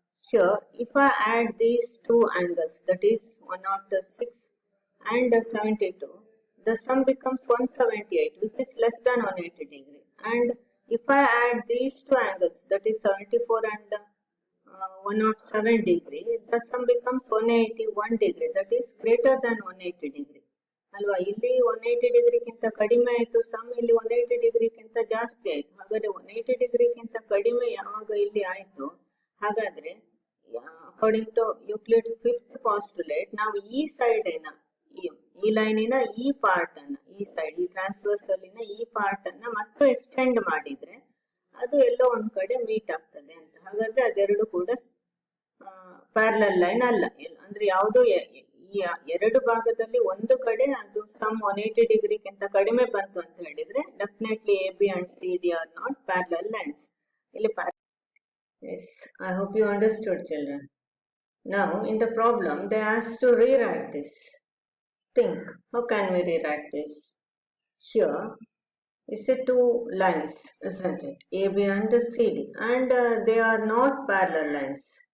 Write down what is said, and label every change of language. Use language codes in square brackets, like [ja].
[en] Here, if I add these two angles, that is 106 and 72, the sum becomes 178, which is less than 180 degree. And if I add these two angles, that is 74 and 107 degree, the sum becomes 181 degree, that is greater than 180 degree. [kn] ಅಲ್ವಾ, ಇಲ್ಲಿ 180 ಡಿಗ್ರಿಗಿಂತ ಕಡಿಮೆ ಆಯಿತು some, ಇಲ್ಲಿ 180 ಡಿಗ್ರಿಗಿಂತ ಜಾಸ್ತಿ ಆಯಿತು. ಹಾಗಾದ್ರೆ 180 ಡಿಗ್ರಿಗಿಂತ ಕಡಿಮೆ ಯಾವಾಗ ಇಲ್ಲಿ ಆಯಿತು, ಹಾಗಾದ್ರೆ [en] according to [kn] Euclid's fifth postulate ನಾವು ಈ ಸೈಡ್ ಈ ಲೈನಿನ ಈ ಪಾರ್ಟ್ ಅನ್ನ, ಈ ಸೈಡ್ ಈ ಟ್ರಾನ್ಸ್ವರ್ಸಲಿನ ಈ ಪಾರ್ಟ್ ಅನ್ನ ಮತ್ತು ಎಕ್ಸ್ಟೆಂಡ್ ಮಾಡಿದ್ರೆ ಅದು ಎಲ್ಲೋ ಒಂದ್ ಕಡೆ ಮೀಟ್ ಆಗ್ತದೆ ಅಂತ. ಹಾಗಾದ್ರೆ ಅದೆರಡು ಕೂಡ ಪ್ಯಾರಲಲ್ ಲೈನ್ ಅಲ್ಲ. ಅಂದ್ರೆ ಯಾವುದು ಈ ಎರಡು ಭಾಗದಲ್ಲಿ ಒಂದು ಕಡೆ ಅದು ಸಮ್ 180 ಡಿಗ್ರಿಗಿಂತ ಕಡಿಮೆ ಬಂತು ಅಂತ ಹೇಳಿದ್ರೆ [en] Definitely A B and C D are not parallel lines. [kn] ಇಲ್ಲಿ [en] yes, I hope you understood, children. Now in the problem they asked to rewrite this. Think, how can we rewrite this? Here is the two lines, isn't it? AB and CD, and they are not parallel lines.